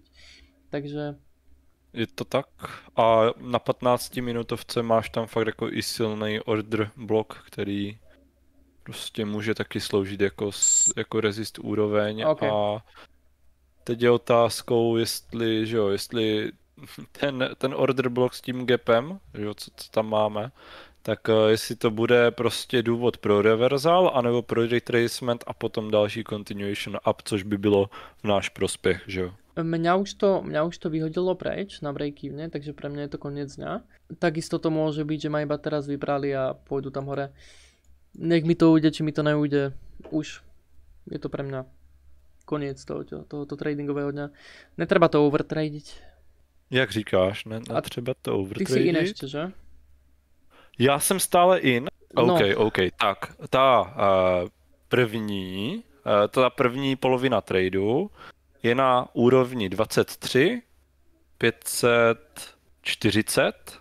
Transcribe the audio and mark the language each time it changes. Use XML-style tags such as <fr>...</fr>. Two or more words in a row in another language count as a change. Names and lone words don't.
<cs>Takže... Je to tak. A na 15 minutovce máš tam fakt jako i silný order blok, který prostě může taky sloužit jako resist úroveň. Okay. A teď je otázkou, jestli ten</cs> <en>order block</en> <cs>s tím gapem, co tam máme, tak jestli to bude prostě důvod pro reversal, anebo pro retracement a potom další</cs> <en>continuation up,</en> <cs>což by bylo v náš prospěch, že jo?</cs> <sk>Mňa už to vyhodilo preč na break-evene, takže pre mňa je to koniec dňa. Takisto to môže byť, že ma iba teraz vybrali a pôjdu tam hore. Nech mi to ujde, či mi to neujde. Už je to pre mňa koniec tohoto tradingového dňa. Netreba to overtradiť.</sk> <cs>Jak říkáš, netřeba to overtradit. Ty jsi in ještě, že? Já jsem stále in. No. OK. Tak, ta první polovina tradu je na úrovni 23 540</cs>